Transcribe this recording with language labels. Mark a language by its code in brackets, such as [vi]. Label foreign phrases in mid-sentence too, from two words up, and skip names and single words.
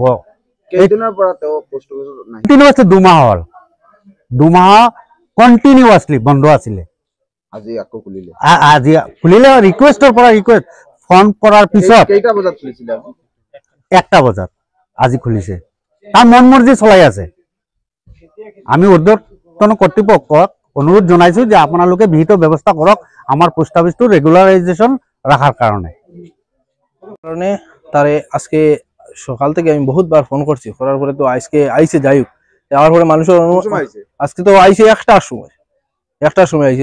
[as] কণ্টিনিউৱাছলি 2 মাহ হ'ল, 2 মাহ কণ্টিনিউৱাছলি বন্ধ আছিলে। আজি খুলিলে ৰিকুৱেষ্টৰ পৰা ৰিকুৱেষ্ট ফোন কৰাৰ পিছত 1টা বজাত আজি খুলিছে। তাৰ মন মৰ্জি চলাই আছে। আমি ঊৰ্ধ্বতন কৰ্তৃপক্ষক অনুরোধ জানাইছো যে [bn] আপনাদের বিহিত ব্যবস্থা করক আমার পোস্ট অফিসটো রেগুলারাইজেশন রাখার কারণে। তারে আজকে সকাল থেকে আমি বহুতবার ফোন করছি, করার পরে তো আজকে আইসে, যাই হোক যাওয়ার পরে মানুষের আজকে তো আইসে 1টার সময় আইসে।